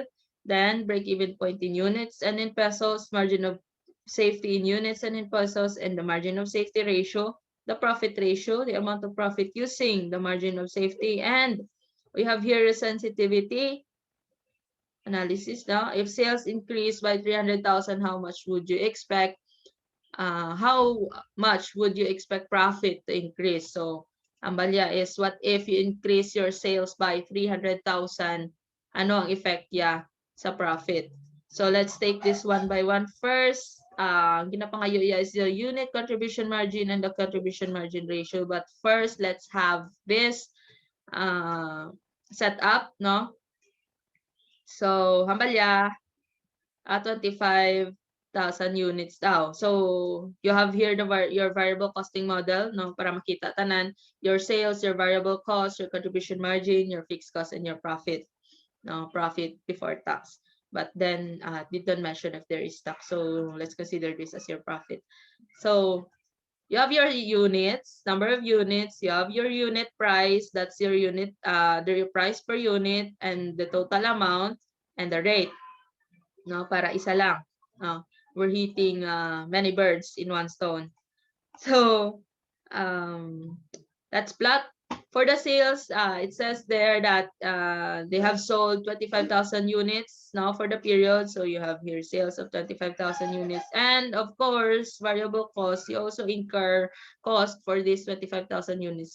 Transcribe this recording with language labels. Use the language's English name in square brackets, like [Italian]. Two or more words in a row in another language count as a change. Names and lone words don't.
[English] Then break-even point in units and in pesos, margin of safety in units and in pesos, and the margin of safety ratio, the profit ratio, the amount of profit using the margin of safety, and we have here a sensitivity. analysis now. If sales increase by 300,000, how much would you expect? How much would you expect profit to increase? So, [Hiligaynon] ang balya [English] is, what if you increase your sales by 300,000? [Hiligaynon] Ano ang effect niya sa profit? [English] So, let's take this one by one. First, [Hiligaynon] ginapangayo niya [English] is the unit contribution margin and the contribution margin ratio. But first, let's have this set up, no? So, [Hiligaynon] hambalya, 25,000 units daw. [English] So, you have here your variable costing model, [Hiligaynon] no, para makita tanan, [English] your sales, your variable cost, your contribution margin, your fixed cost, and your profit, no, profit before tax. But then, didn't mention if there is tax. So, let's consider this as your profit. So, you have your units, number of units, you have your unit price, that's your unit, the price per unit, and the total amount, and the rate. [Hiligaynon] No, para isa lang. No, [English] we're hitting many birds in one stone. So, that's plot. For the sales, it says there that they have sold 25,000 units now for the period. So you have here sales of 25,000 units. And of course, variable cost, you also incur cost for these 25,000 units.